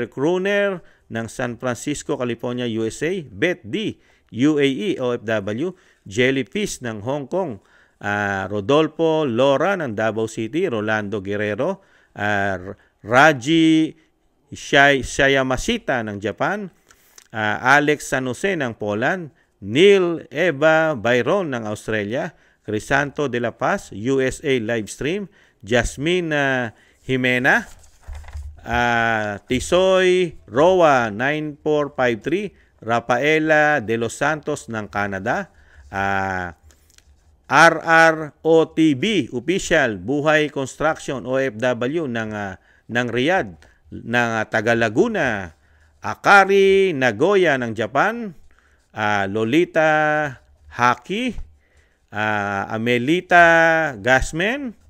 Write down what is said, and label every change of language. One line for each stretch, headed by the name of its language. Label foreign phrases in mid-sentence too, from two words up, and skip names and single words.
Filipino: Kruner ng San Francisco, California, USA, Beth D, UAE, OFW, Jellyfish ng Hong Kong, Rodolfo Lora ng Davao City, Rolando Guerrero, Raji Shayamasita ng Japan, Alex San Jose ng Poland, Neil Eva Byron ng Australia, Crisanto de la Paz, USA Livestream, Jasmine Jimena, Tisoy Roa 9453, Rafaela de los Santos ng Canada, RROTB Official, Buhay Construction, OFW ng Riyadh, ng Taga Laguna, Akari Nagoya ng Japan, Lolita Haki, Amelita Gasmen,